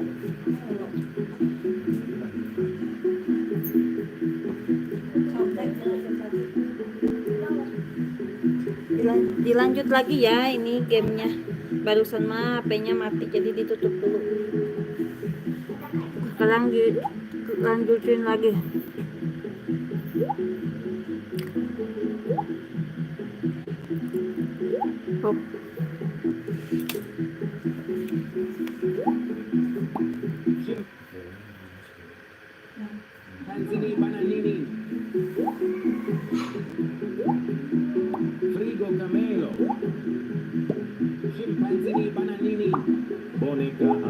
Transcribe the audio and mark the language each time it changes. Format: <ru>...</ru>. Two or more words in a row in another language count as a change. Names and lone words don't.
<id>Dilanjut lagi ya ini gamenya. Barusan mah HP-nya mati jadi ditutup dulu. Sekarang dilanjutin lagi. Hop. Scimpanzini Bananini. Frigo Camelo. Scimpanzini Bananini. Boneka</id>